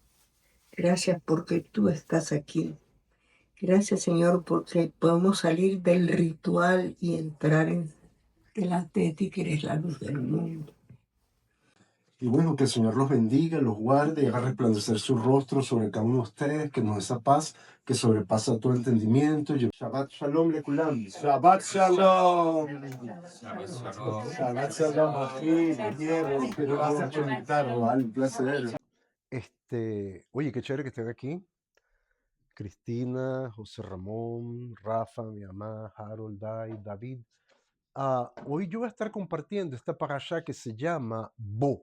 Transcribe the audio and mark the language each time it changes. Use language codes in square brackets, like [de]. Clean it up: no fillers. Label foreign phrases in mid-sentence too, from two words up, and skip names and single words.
[es] Gracias porque tú estás aquí. Gracias, Señor, porque podemos salir del ritual y entrar delante de ti, que eres la luz del mundo. Y bueno, que el Señor los bendiga, los guarde y haga resplandecer su rostro sobre cada uno de ustedes, que nos dé esa paz que sobrepasa todo entendimiento. [he] שבת שלום לכולם. שבת שלום. שבת שלום, [es] aquí, quiero mucho invitarlo, vale, un placer. Oye, qué chévere que estén aquí. Cristina, José Ramón, Rafa, mi mamá, Harold, Dai, David. Hoy yo voy a estar compartiendo esta parashá que se llama Bo.